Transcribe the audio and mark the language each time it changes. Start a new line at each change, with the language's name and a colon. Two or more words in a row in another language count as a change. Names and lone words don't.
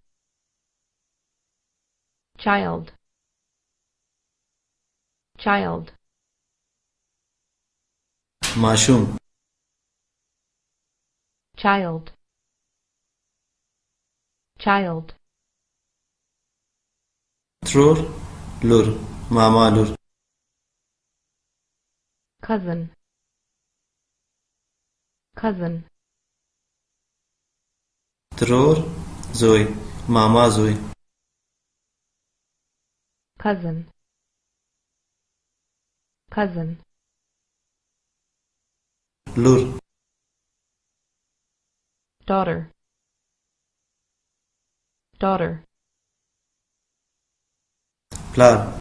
English: Child. Child.
Pashto: ماشوم.
English: Child. Child.
Pashto: ترور. لور. ماما لور.
English: Cousin. Cousin.
Pashto: ترور. زوی. ماما زوی.
English: Cousin. Cousin.
Pashto: لور.
English: Daughter. Daughter.
Pashto: پلار.